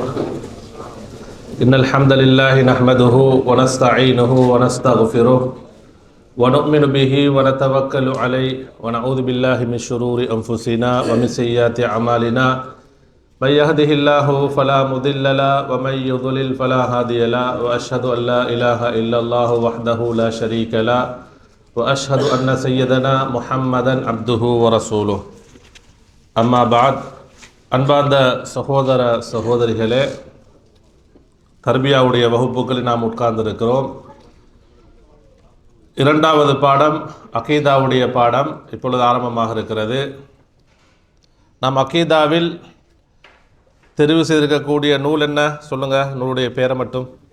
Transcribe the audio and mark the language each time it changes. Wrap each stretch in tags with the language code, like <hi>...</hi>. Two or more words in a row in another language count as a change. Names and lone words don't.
<ar>إن الحمد لله نحمده ونستعينه ونستغفره ونؤمن به ونتوكل عليه ونعوذ بالله من شرور أنفسنا ومن سيئات أعمالنا. من يهده الله فلا مضل له ومن يضلل فلا هادي له وأشهد أن لا إله إلا الله وحده لا شريك له وأشهد أن سيدنا محمدا عبده ورسوله. أما بعد.</ar> <ta>அன்பார்ந்த சகோதர சகோதரிகளே, தர்பியாவுடைய வகுப்புகளில் நாம் உட்கார்ந்திருக்கிறோம். இரண்டாவது பாடம் அகீதாவுடைய பாடம் இப்பொழுது ஆரம்பமாக இருக்கிறது. நாம் அகீதாவில் தெரிவு செய்திருக்கக்கூடிய நூல் என்ன சொல்லுங்கள், நூலுடைய பேரை மட்டும்.</ta>